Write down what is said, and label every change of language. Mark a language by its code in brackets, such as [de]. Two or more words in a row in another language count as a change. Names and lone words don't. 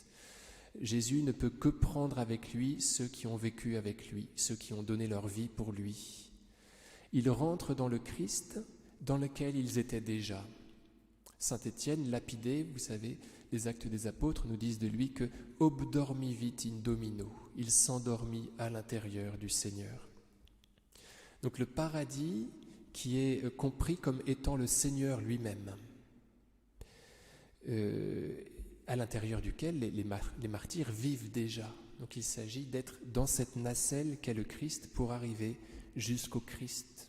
[fr] Jésus ne peut que prendre avec lui ceux qui ont vécu avec lui, ceux qui ont donné leur vie pour lui. Ils rentrent dans le Christ dans lequel ils étaient déjà. Saint Étienne, lapidé, vous savez, les Actes des Apôtres nous disent de lui que « [la] obdormivit in Domino », [fr] il s'endormit à l'intérieur du Seigneur. Donc le paradis qui est compris comme étant le Seigneur lui-même, à l'intérieur duquel les martyrs vivent déjà. Donc il s'agit d'être dans cette nacelle qu'est le Christ pour arriver jusqu'au Christ.